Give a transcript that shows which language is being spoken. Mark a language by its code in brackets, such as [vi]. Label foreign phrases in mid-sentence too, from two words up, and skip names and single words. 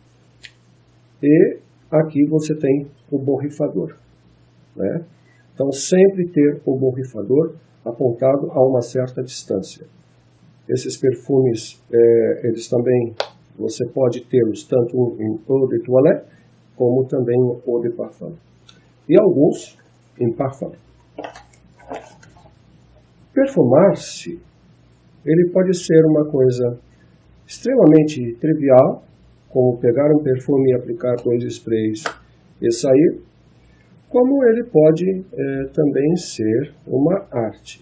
[pt] E aqui você tem o borrifador, né? Então sempre ter o borrifador apontado a uma certa distância. Esses perfumes, eles também, você pode tê-los tanto em [fr] eau de toilette, [pt] como também em [fr] eau de parfum. [pt] E alguns em parfum. Perfumar-se, ele pode ser uma coisa extremamente trivial, como pegar um perfume e aplicar 2 sprays e sair, como ele pode também ser uma arte.